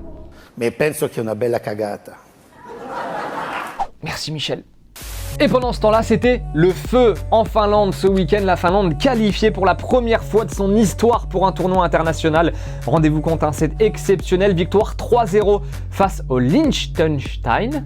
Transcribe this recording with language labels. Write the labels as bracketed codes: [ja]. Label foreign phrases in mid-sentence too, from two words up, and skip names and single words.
[it] Mais penso che è una bella cagata. [fr] Merci Michel. Et pendant ce temps-là, c'était le feu en Finlande ce week-end. La Finlande qualifiée pour la première fois de son histoire pour un tournoi international. Rendez-vous compte, c'est exceptionnel. Victoire 3-0 face au Liechtenstein.